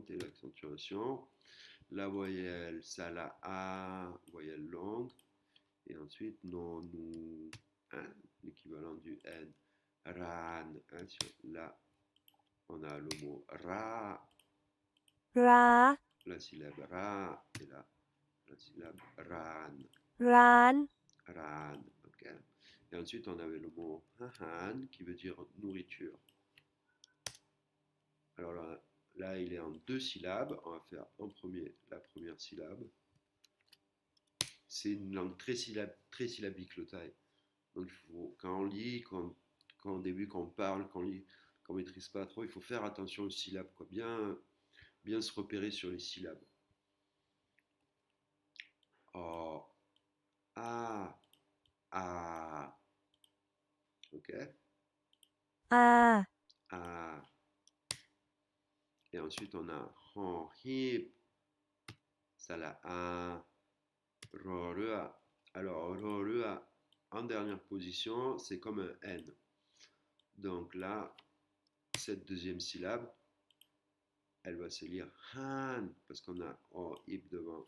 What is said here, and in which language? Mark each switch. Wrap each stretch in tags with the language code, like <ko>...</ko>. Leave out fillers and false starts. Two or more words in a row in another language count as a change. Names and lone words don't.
<fr>augmenter l'accentuation. La voyelle, ça la A, voyelle longue. Et ensuite, non, nous, hein, l'équivalent du N. Ran, hein, là, on a le mot ra,</fr> <th>รา</th> <fr>la syllabe ra, et là, la syllabe ran.</fr> <th>ร้าน</th> <fr>Ran, ok. Et ensuite, on avait le mot han, qui veut dire nourriture. Alors là, il est en 2 syllabes. On va faire en premier la première syllabe. C'est une langue très syllabique, le thaï. Donc, quand on lit, quand au début, quand on parle, quand on lit, quand on ne maîtrise pas trop, il faut faire attention aux syllabes, quoi. Bien se repérer sur les syllabes. Oh, ah, ah. Ok?</fr> <th>อา</th> <fr>Ah. Et ensuite, on a hon, hip, ça la a, ro, re, a. Alors, ro, re, a, en dernière position, c'est comme un N. Donc là, cette deuxième syllabe, elle va se lire han, parce qu'on a oh, hip devant.</fr>